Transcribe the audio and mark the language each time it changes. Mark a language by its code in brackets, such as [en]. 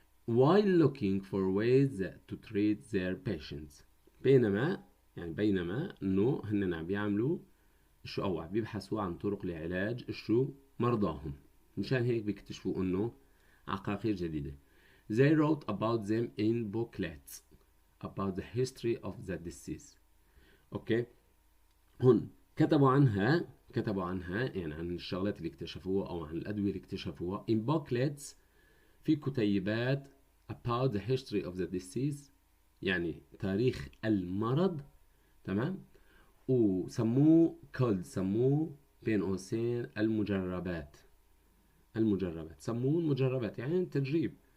[en] while looking for ways to treat their patients [ar] بينما إنه هن عم بيعملوا شو أو عم بيبحثوا عن طرق لعلاج شو مرضاهم مشان هيك بيكتشفوا إنه عقاقير جديدة. [en] They wrote about them in booklets about the history of the disease. [ar] اوكي هون كتبوا عنها يعني عن الشغلات اللي اكتشفوها او عن الادويه اللي اكتشفوها [en] in booklets [ar] في كتيبات [en] about the history of the disease [ar] يعني تاريخ المرض تمام وسموه سموه بين قوسين المجربات سموه المجربات يعني تجريب.